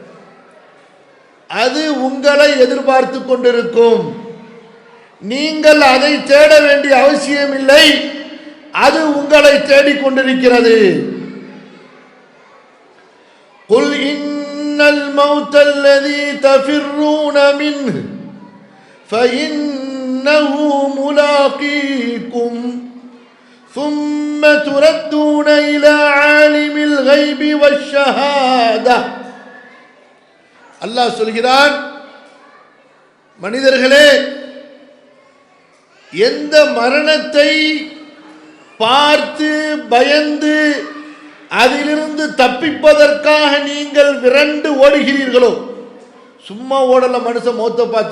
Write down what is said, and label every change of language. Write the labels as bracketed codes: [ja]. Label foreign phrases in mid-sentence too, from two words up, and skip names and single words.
[ta] அது உங்களை எதிர்பார்த்து கொண்டிருக்கும். நீங்கள் அதை தேட வேண்டிய அவசியம் இல்லை, அது உங்களை தேடிக்கொண்டிருக்கிறது. [ar] قل إن الموت الذي تفرون منه فإنه ملاقيكم ثم تردون إلى عالم الغيب والشهادة. [ta] அல்லாஹ் சொல்கிறான், மனிதர்களே, எந்த மரணத்தை பார்த்து பயந்து அதிலிருந்து தப்பிப்பதற்காக நீங்கள் விரண்டு ஓடுகிறீர்களோ, சும்மா ஓடல மனுஷன் மௌத்தை பார்த்து.